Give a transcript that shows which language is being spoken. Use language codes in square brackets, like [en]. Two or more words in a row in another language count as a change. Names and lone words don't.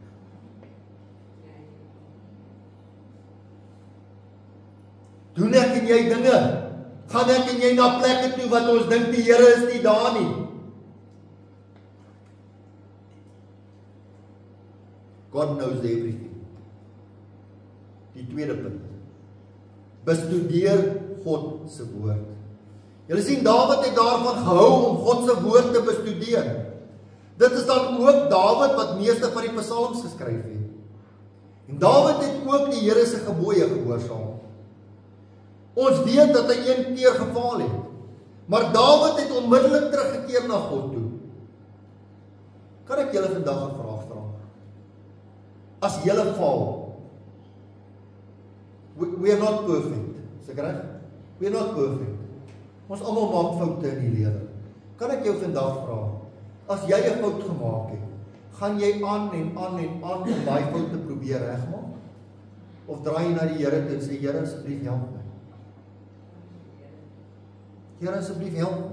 [af] Doen ek en jy dinge, gaan ek en jy na plekke toe wat ons dink die Here is nie daar nie. [en] God knows everything. [af] Die tweede punt. Bestudeer God se woord. Julle sien, Dawid het daarvan gehou om God se woord te bestudeer. Dit is dan ook Dawid wat meeste van die psalms geskryf het. En Dawid het ook die Here se gebooie gehoorsaam. Ons weet dat hy een keer gefaal het, maar Dawid het onmiddellik teruggekeer na God toe. Kan ek julle vandag 'n vraag vra? As julle faal, [en] we are not perfect, [af] is ek reg? [en] We are not perfect. [af] Ons almal maak foute in die lewe. Kan ek jou vandag vra, as jy 'n fout gemaak het, gaan jy aan en aan en aan om daai fout te probeer regmaak? Of draai jy na die Here toe en sê, Here, asseblief help my. Here, asseblief help my.